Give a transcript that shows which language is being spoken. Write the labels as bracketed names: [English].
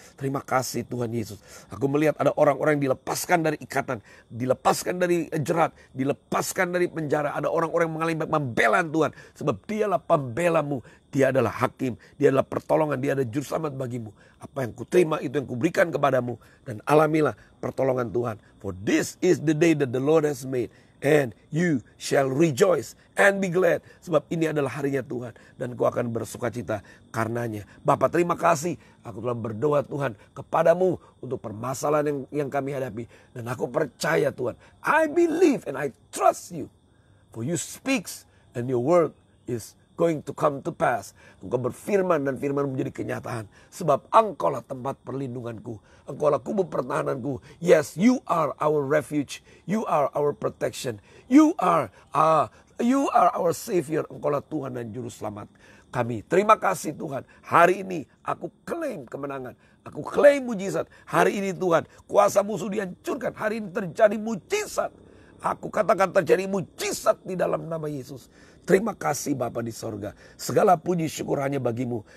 [Indonesian] Terima kasih Tuhan Yesus. Aku melihat ada orang-orang yang dilepaskan dari ikatan, dilepaskan dari jerat, dilepaskan dari penjara. Ada orang-orang yang mengalami pembelaan Tuhan. Sebab Dialah pembela-Mu. Dia adalah hakim, Dia adalah pertolongan, Dia adalah juru selamat bagimu. Apa yang kuterima itu yang kuberikan kepadamu. Dan alamilah pertolongan Tuhan. [English] For this is the day that the Lord has made, and you shall rejoice and be glad. [Indonesian] Sebab ini adalah harinya Tuhan, dan kau akan bersukacita karenanya. Bapa, terima kasih. Aku telah berdoa Tuhan kepadamu untuk permasalahan yang kami hadapi. Dan aku percaya Tuhan, [English] I believe and I trust you. For you speaks and your word is going to come to pass. [Indonesian] Engkau berfirman dan firman menjadi kenyataan. Sebab Engkaulah tempat perlindunganku, Engkaulah kubu pertahananku. [English] Yes, you are our refuge, you are our protection, you are our Savior. [Indonesian] Engkaulah Tuhan dan Juru Selamat kami. Terima kasih Tuhan. Hari ini aku klaim kemenangan, aku klaim mujizat. Hari ini Tuhan, kuasa musuh dihancurkan. Hari ini terjadi mujizat. Aku katakan terjadi mujizat di dalam nama Yesus. Terima kasih Bapa di sorga. Segala puji syukur hanya bagimu.